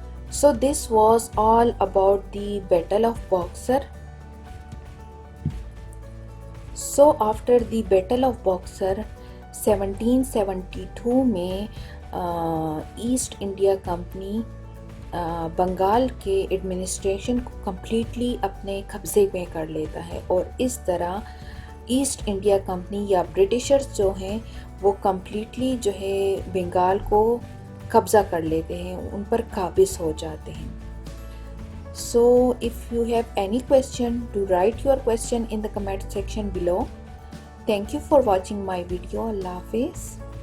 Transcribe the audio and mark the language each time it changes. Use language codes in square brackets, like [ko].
[en] So this was all about the Battle of Boxer. [ur] So after the Battle of Boxer 1772 میں East India company Bengal کے administration کو completely اپنے قبضے میں کر لیتا ہے اور اس طرح ایسٹ انڈیا کمپنی یا برٹشرز جو ہیں وہ کمپلیٹلی جو ہے بنگال کو قبضہ کر لیتے ہیں، ان پر قابض ہو جاتے ہیں. [en] So if you have any question, do write your question in the comment section below. Thank you for watching my video. Allah Hafiz.